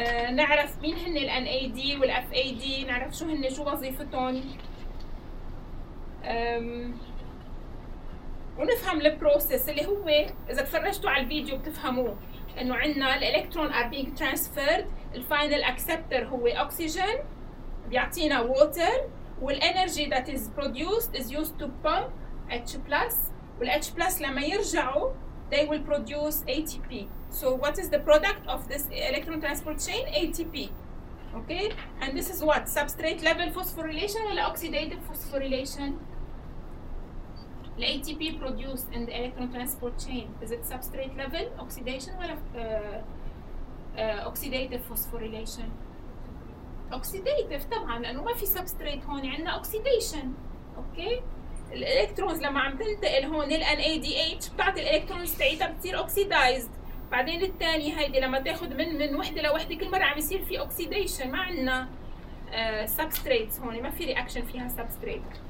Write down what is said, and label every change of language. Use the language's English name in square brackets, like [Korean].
[Arabic] نعرف مين هن ال NAD وال FAD، نعرف شو هن شو وظيفتهم ونفهم البروسيس اللي هو اذا تفرجتوا على الفيديو بتفهموه انه عندنا الالكترون [English] are being transferred، [Arabic] الفاينل acceptor هو oxygen بيعطينا water، وال [English] energy that is produced is used to pump H+ [Arabic] وال H+ لما يرجعوا [English] they will produce ATP. So what is the product of this electron transport chain? ATP. Okay, and this is what substrate level phosphorylation [Arabic] ولا [English] oxidative phosphorylation. ATP produced in the electron transport chain is it substrate level oxidation [Arabic] ولا [English] oxidative phosphorylation؟ Oxidative [Arabic] طبعا لأنه ما في substrate هون، عندنا oxidation. [English] Okay. [Arabic] الالكترونز لما عم تنتقل هون ال NADH بتعطي الالكترونز تاعتها بتصير اوكسيدايزد، بعدين الثانية هيدي لما تاخذ من وحدة لوحدة كل مرة عم يصير في اوكسيديشن، ما عندنا سبستريت هون، ما في رياكشن فيها سبستريت.